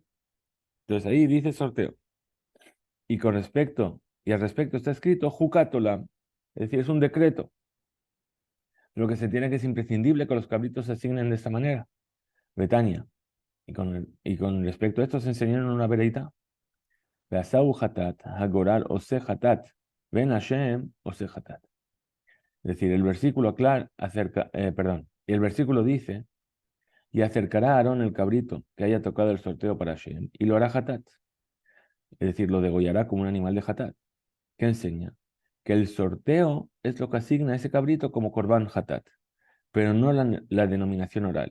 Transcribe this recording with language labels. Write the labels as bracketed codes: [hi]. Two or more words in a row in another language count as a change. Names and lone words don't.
[es] Entonces ahí dice sorteo. Y al respecto está escrito Jukatolam, es decir, es un decreto. Lo que se tiene que es imprescindible que los cabritos se asignen de esta manera. Betania. Y con respecto a esto se enseñaron una veredita. [he] ועשהו חטאת, הגורל עושה חטאת, ואין השם עושה חטאת. [es] Es decir, el versículo aclara acerca, perdón, y el versículo dice y acercará a Aarón el cabrito que haya tocado el sorteo para Hashem y lo hará hatat, es decir, lo degollará como un animal de hatat. ¿Qué enseña? Que el sorteo es lo que asigna a ese cabrito como [he] קרבן חטאת, [es] pero no la denominación oral.